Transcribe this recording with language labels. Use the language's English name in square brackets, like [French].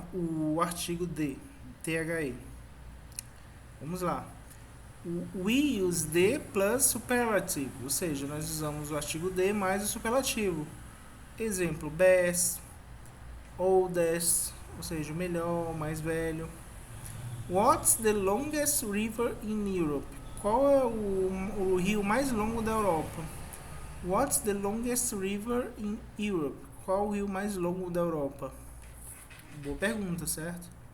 [Portuguese] O artigo de, THE. Vamos lá. We use the plus superlative, ou seja, nós usamos o artigo de mais o superlativo. Exemplo, best, oldest, ou seja, o melhor, o mais velho. [English] What's the longest river in Europe? [Portuguese] Qual é o rio mais longo da Europa? [English] What's the longest river in Europe? [Portuguese] Qual o rio mais longo da Europa? Boa pergunta, certo?